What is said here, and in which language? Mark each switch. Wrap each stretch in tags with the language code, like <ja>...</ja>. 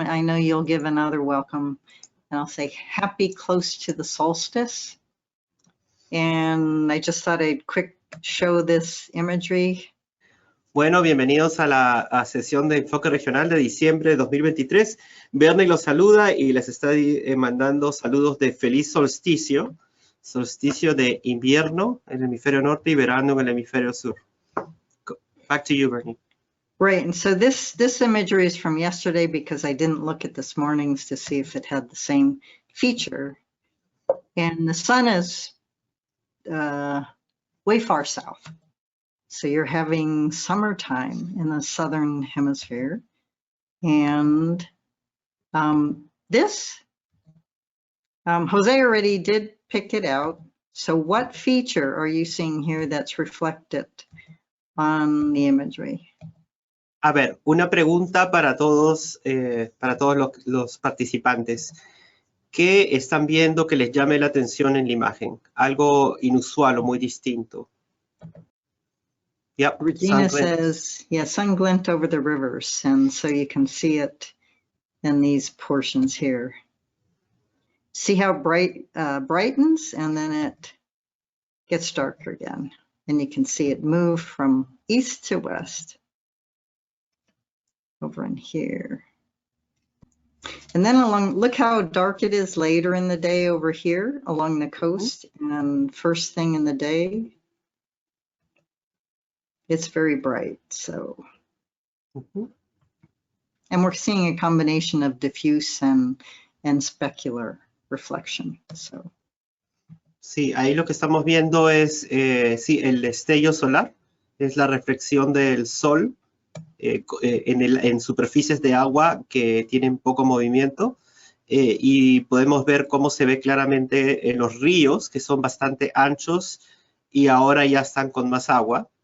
<en>I know you'll give another welcome. And I'll say happy close to the solstice. And I just thought I'd quick show this imagery.</en> <es>Bueno, bienvenidos a la sesión de enfoque regional de diciembre de 2023. Bernie los saluda y les está mandando saludos de feliz solsticio, solsticio de invierno en el hemisferio norte y verano en el hemisferio sur.</es> <en>Back to you, Bernie. Right, and so this imagery is from yesterday because I didn't look at this morning's to see if it had the same feature. And the sun is way far south. So you're having summertime in the Southern Hemisphere. And this, Jose already did pick it out. So what feature are you seeing here that's reflected on the imagery?</en> <es>A ver, una pregunta para todos los participantes. ¿Qué están viendo que les llame la atención en la imagen? Algo inusual o muy distinto.</es> <en>Yep, Regina says, yeah, sun glint over the rivers. And so you can see it in these portions here. See how bright brightens and then it gets darker again. And you can see it move from east to west over in here. And then look how dark it is later in the day over here along the coast. And first thing in the day, it's very bright, so. And we're seeing a combination of diffuse and specular reflection, so.</en> <es>Sí, ahí lo que estamos viendo es, sí, el destello solar, es la reflexión del sol en superficies de agua que tienen poco movimiento y podemos ver cómo se ve claramente en los ríos, que son bastante anchos y ahora ya están con más agua.</es>